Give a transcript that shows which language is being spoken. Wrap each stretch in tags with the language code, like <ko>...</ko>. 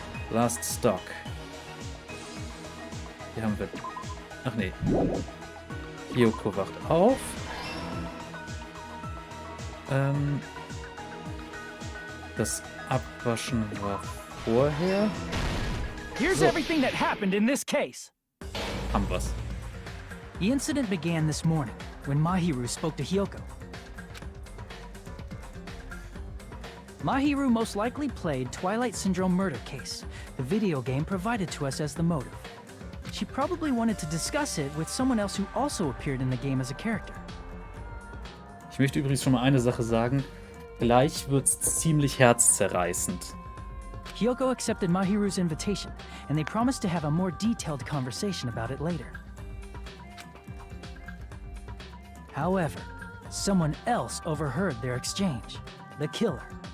<en>Last Stock.</en> <de>Hier haben wir... Ach nee. Hiyoko wacht auf. Das Abwaschen war vorher.</de> <en>Here's everything that happened in this case.</en> <de>Haben wir's.</de> <en>The incident began this morning when Mahiru spoke to Hiyoko. Mahiru most likely played Twilight Syndrome Murder Case, the video game provided to us as the motive. She probably wanted to discuss it with someone else who also appeared in the game as a character.</en> <de>Ich möchte übrigens schon mal eine Sache sagen. Gleich wird's ziemlich herzzerreißend.</de> <en>Hiyoko accepted Mahiru's invitation, and they promised to have a more detailed conversation about it later. However, someone else overheard their exchange. The killer.</en>